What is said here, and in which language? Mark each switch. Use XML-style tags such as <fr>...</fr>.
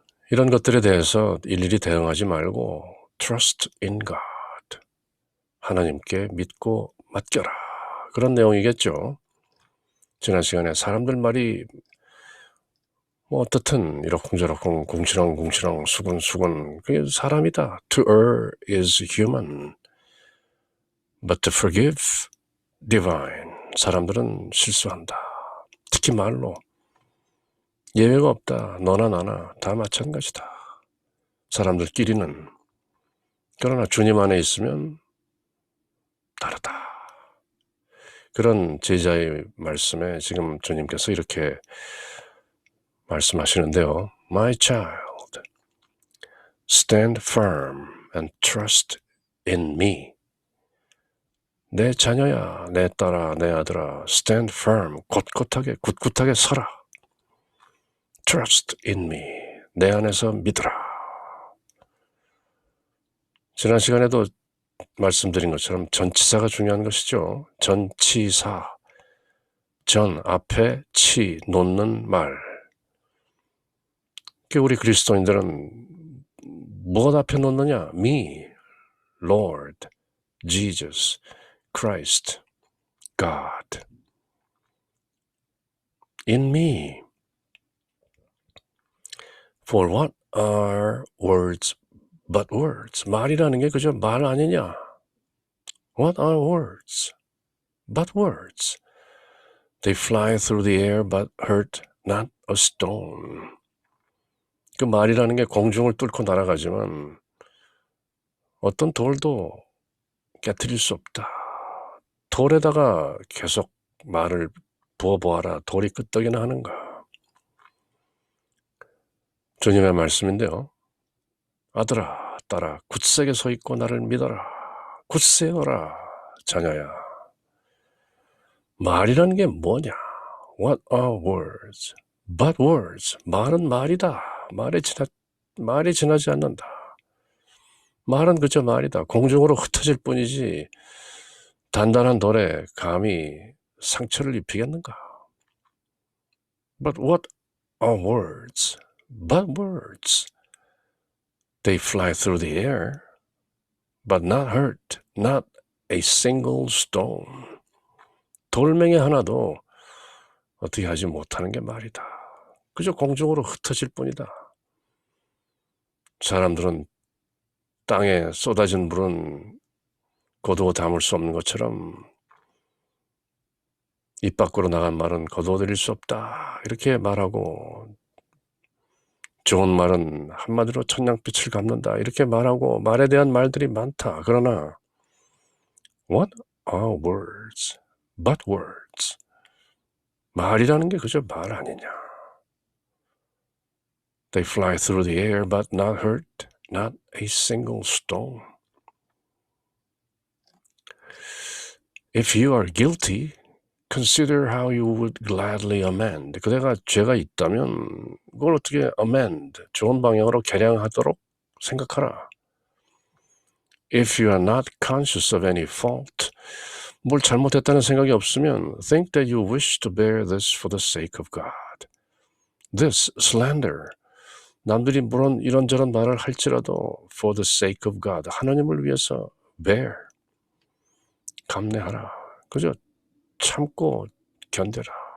<ko>이런 것들에 대해서 일일이 대응하지 말고</ko> <en>trust in God.</en> <ko>하나님께 믿고 맡겨라. 그런 내용이겠죠. 지난 시간에 사람들 말이 뭐 어떻든 이러쿵저러쿵 궁시렁궁시렁 수근수근 그게 사람이다.</ko> <en>To err is human, but to forgive divine.</en> <ko>사람들은 실수한다. 특히 말로 예외가 없다. 너나 나나 다 마찬가지다. 사람들끼리는. 그러나 주님 안에 있으면 다르다. 그런 제자의 말씀에 지금 주님께서 이렇게 말씀하시는데요.</ko> <en>My child, stand firm and trust in me.</en> <ko>내 자녀야, 내 딸아, 내 아들아,</ko> <en>stand firm,</en> <ko>굳굳하게 서라.</ko> <en>Trust in me,</en> <ko>내 안에서 믿으라. 지난 시간에도 말씀드린 것처럼 전치사가 중요한 것이죠. 전치사, 전, 앞에, 치, 놓는 말. 우리 그리스도인들은 무엇 앞에 놓느냐?</ko> <en>Me, Lord, Jesus, Christ, God. In me. For what are words but words?</en> <ko>말이라는 게 그저 말 아니냐?</ko> <en>What are words but words? They fly through the air but hurt not a stone.</en> <ko>그 말이라는 게 공중을 뚫고 날아가지만 어떤 돌도 깨트릴 수 없다. 돌에다가 계속 말을 부어보아라. 돌이 끄떡이나 하는가. 주님의 말씀인데요. 아들아, 딸아, 굳세게 서 있고 나를 믿어라. 굳세어라, 자녀야. 말이라는 게 뭐냐?</ko> <en>What are words? But words.</en> <ko>말은 말이다. 말이 지나지 않는다. 말은 그저 말이다. 공중으로 흩어질 뿐이지 단단한 돌에 감히 상처를 입히겠는가?</ko> <en>But what are words? But words. They fly through the air, but not hurt, not a single stone.</en> <ko>돌멩이 하나도 어떻게 하지 못하는 게 말이다. 그저 공중으로 흩어질 뿐이다. 사람들은 땅에 쏟아진 물은 거두어 담을 수 없는 것처럼 입 밖으로 나간 말은 거두어들일 수 없다. 이렇게 말하고 좋은 말은 한마디로 천냥빛을 갚는다. 이렇게 말하고 말에 대한 말들이 많다. 그러나</ko> <en>What are words? But words.</en> <ko>말이라는 게 그저 말 아니냐.</ko> <en>They fly through the air but not hurt, not a single stone. If you are guilty, consider how you would gladly amend.</en> <ko>그대가 죄가 있다면 그걸 어떻게 amend, 좋은 방향으로 개량하도록 생각하라.</ko> <en>If you are not conscious of any fault,</en> <ko>뭘 잘못했다는 생각이 없으면</ko> <en>think that you wish to bear this for the sake of God. This slander,</en> <ko>남들이 물론 이런저런 말을 할지라도</ko> <en>for the sake of God,</en> <ko>하나님을 위해서 bear, 감내하라. 그저 참고 견뎌라.</ko>